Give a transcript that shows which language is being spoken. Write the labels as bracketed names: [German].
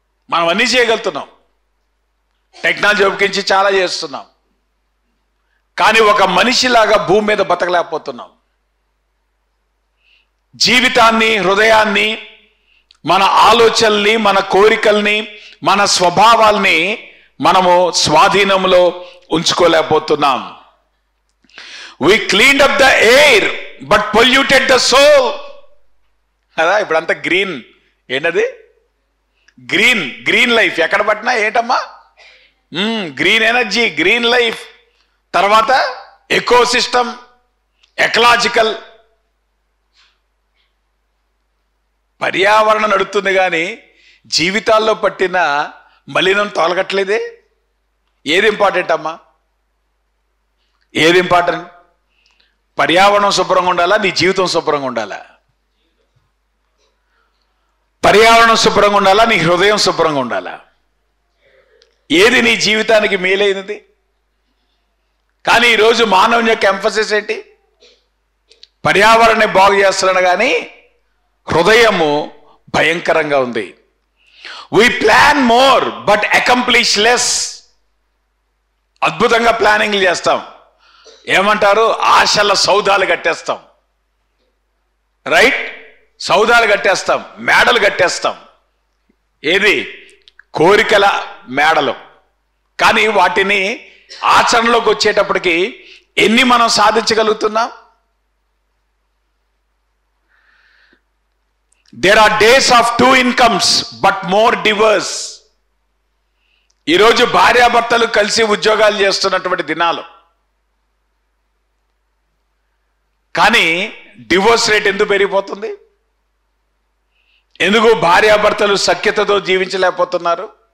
[Telugu] మనం అన్ని చేయగలుగుతున్నాం, టెక్నాలజీ ఉపయోగించి చాలా చేస్తున్నాం, కానీ ఒక మనిషిలాగా భూమి మీద బతకలేకపోతున్నాం. జీవితాన్ని, హృదయాన్ని, మన ఆలోచనల్ని, మన కోరికల్ని, మన స్వభావాల్ని మనము స్వాధీనంలో ఉంచుకోలేకపోతున్నాం. [English] We cleaned up the air but polluted the soul. [Telugu] కదా, ఇప్పుడంతా గ్రీన్. ఏంటది? Green life. ఎక్కడ పట్టినా ఏంటమ్మా? Green energy, green life. తర్వాత ఎకో సిస్టమ్, ఎకలాజికల్. పర్యావరణం నడుస్తుంది కానీ జీవితాల్లో పట్టిన మలినం తొలగట్లేదే. ఏది ఇంపార్టెంట్ అమ్మా? ఏది ఇంపార్టెంట్? పర్యావరణం శుభ్రంగా ఉండాలా, నీ జీవితం శుభ్రంగా ఉండాలా? పర్యావరణం శుభ్రంగా ఉండాలా, నీ హృదయం శుభ్రంగా ఉండాలా? ఏది నీ జీవితానికి మేలైనది? కానీ ఈరోజు మానవుని యొక్క ఎంఫసిస్ ఏంటి? పర్యావరణాన్ని బాగు చేస్తున్నాడు కానీ హృదయము భయంకరంగా ఉంది. [English] We plan more but accomplish less. [Telugu] అద్భుతంగా ప్లానింగ్లు చేస్తాం, ఏమంటారు, ఆశల సౌధాలు కట్టేస్తాం, రైట్? సౌధాలు కట్టేస్తాం, మేడలు కట్టేస్తాం. ఏది? కోరికల మేడలు. కానీ వాటిని ఆచరణలోకి వచ్చేటప్పటికి ఎన్ని మనం సాధించగలుగుతున్నాం? [English] There are days of 2 incomes but more diverse. [Telugu] ఈరోజు భార్యాభర్తలు కలిసి ఉద్యోగాలు చేస్తున్నటువంటి దినాలు, కానీ డివోర్స్ రేట్ ఎందుకు పెరిగిపోతుంది? ఎందుకు భార్యాభర్తలు సఖ్యతతో జీవించలేకపోతున్నారు?